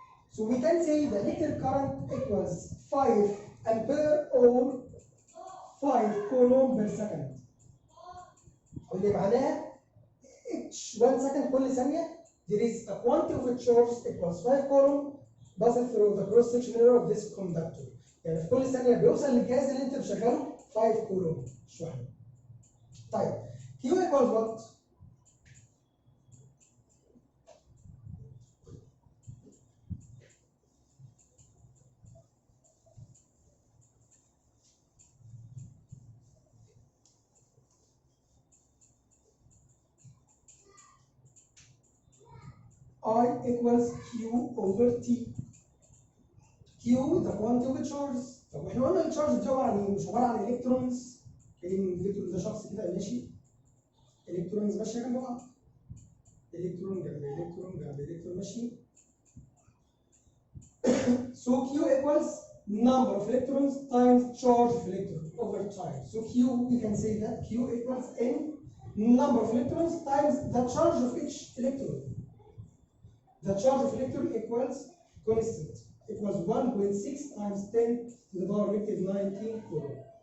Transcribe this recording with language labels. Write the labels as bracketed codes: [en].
[en] So we can say the electric current equals 5 ampere or 5 Coulomb per second. [ar] واللي معناها [en] each 1 second [ar] كل ثانية [en] there is a quantity of charge equals 5 Coulomb passes through the cross section area of this conductor. [ar] يعني في كل ثانية بيوصل للجهاز اللي انت مشغله 5 كولوم مش واحدة. طيب [en] Q equals what؟ I equals Q over T. Q the quantity of charges. [ar] طب احنا قلنا الشارج دي عباره عن ايه؟ مش عباره عن الكترونز. الالكترون ده شخص كده ماشي. الكترونز ماشيه جنب بعض. الكترون جنب الكترون جنب الكترون ماشي. [en] So Q equals number of electrons times charge of electron over time. So Q we can say that Q equals N number of electrons times the charge of each electron. The charge of electron equals constant. Equals 1.6 times 10 to the power negative 19 coulomb.